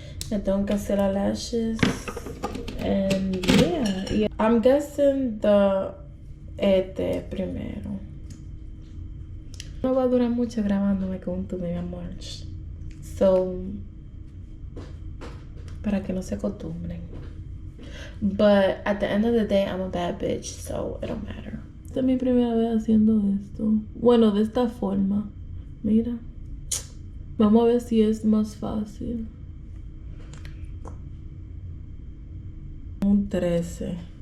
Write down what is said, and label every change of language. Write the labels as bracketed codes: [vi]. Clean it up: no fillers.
[es] Me tengo que hacer las lashes. [en] And yeah. I'm guessing the [es] este primero. No va a durar mucho grabándome con un tubi, mi amor. So, para que no se acostumbren. [en] But at the end of the day, I'm a bad bitch, so it don't matter. [es] Esta es mi primera vez haciendo esto. Bueno, de esta forma. Mira. Vamos a ver si es más fácil. Un 13.